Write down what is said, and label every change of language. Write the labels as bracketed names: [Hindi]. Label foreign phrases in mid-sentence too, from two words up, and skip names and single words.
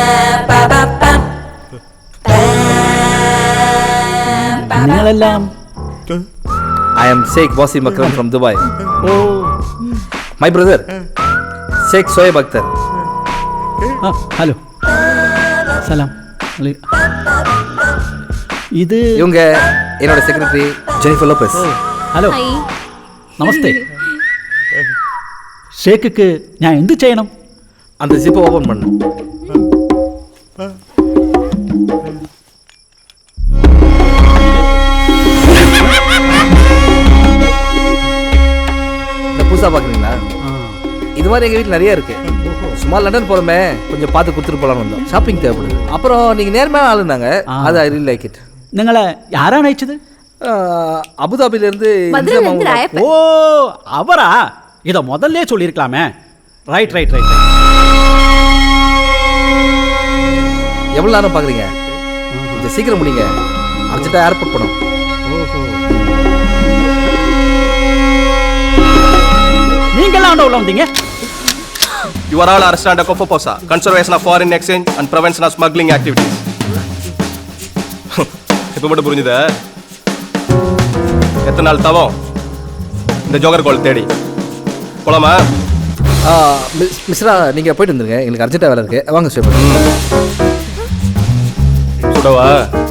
[Tamil] நீங்களெல்லாம் [English] I am Sheikh Wasim Akram from Dubai. My brother, Sheikh Shoaib Akhtar. [Tamil] ஹலோ சலாம் இது இவங்க என்னோட செக்ரட்டரி ஜெனிஃபர் லோபஸ். [Malayalam] ഹലോ നമസ്തേ ഷേക്ക് ഞാൻ എന്ത് ചെയ്യണം? [Tamil] அந்த ஜிப்பை ஓபன் பண்ணு. இந்த புதுசா பாக்குறீங்களா? இது மாதிரி எங்க வீட்டில் நிறைய இருக்கு. சும்மா லண்டன் போறோமே, கொஞ்சம் பார்த்து கொடுத்துட்டு போலாம்னு வந்தோம். ஷாப்பிங் தேவைப்படுது. அப்புறம் நீங்க நேர்மையான ஆளுந்தாங்க, அது [English] I really like it. [Malayalam] നിങ്ങളെ ആരാണ് അയച്ചത്? [Tamil] அபுதாபில இருந்து ஓ அவரா? இதை முதல்ல சொல்லியிருக்கலாமே. ரைட் ரைட் ரைட். எவ்வளவு நேரம் பாக்குறீங்க? கொஞ்சம் சீக்கிரம் முடிங்க, அர்ஜென்ட்டா ஏர்போர்ட் போகணும். நீங்கெல்லாம் உள்ள வந்தீங்க? [English] You are all arrested under COFOPOSA, Conservation of Foreign Exchange and Prevention of Smuggling Activities. [Tamil] இப்போ மட்டும் புரிஞ்சுதா? எத்தனை நாள் தவம் இந்த ஜோகர் கோல் தேடி போலாமா? மிஸ்ரா நீங்க போயிட்டு வந்துருங்க, எங்களுக்கு அர்ஜென்ட்டா வேலை இருக்கு. வாங்க ஸ்டே.